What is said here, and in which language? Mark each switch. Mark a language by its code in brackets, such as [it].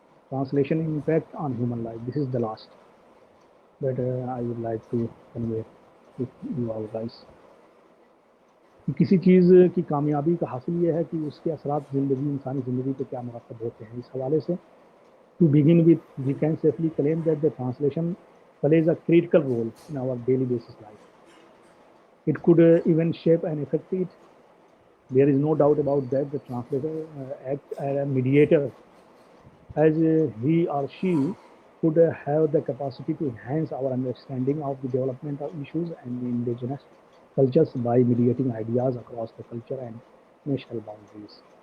[en] Translation impact on human life. This is the last that I would like to convey with you all guys. [ur] کسی چیز کی کامیابی کا حاصل یہ ہے کہ اس کے اثرات انسانی زندگی پہ کیا مرتب ہوتے ہیں. اس حوالے سے [en] to begin with, we can safely claim that the translation plays a critical role in our daily basis life. It could even shape and affect it. There is no doubt about that. The translator acts as a mediator, as he or she could have the capacity to enhance our understanding of the development of issues and indigenous cultures by mediating ideas across the culture and national boundaries.